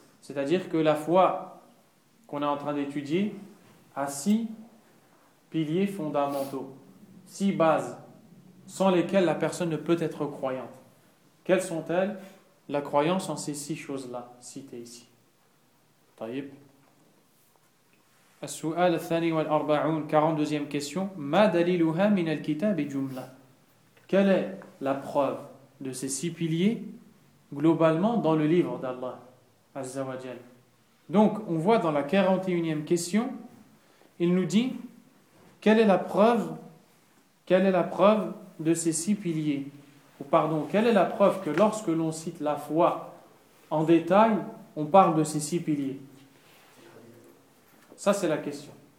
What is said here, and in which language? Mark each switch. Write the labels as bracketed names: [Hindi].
[French] C'est-à-dire que la foi qu'on est en train d'étudier a six piliers fondamentaux, six bases sans lesquelles la personne ne peut être croyante. Quelles sont-elles? La croyance en ces six choses-là citées ici. [Arabic] Taïb. السؤال الثاني والأربعون [French] 42e question [Arabic] ما دليلها من الكتاب جملة. [French] Quelle est la preuve de ces six piliers globalement dans le livre d'Allah Azza wa Jal? Donc on voit dans la 41e question, il nous dit quelle est la preuve de ces six piliers, ou pardon, quelle est la preuve que lorsque l'on cite la foi en détail, on parle de ces six piliers? Ça, c'est la question.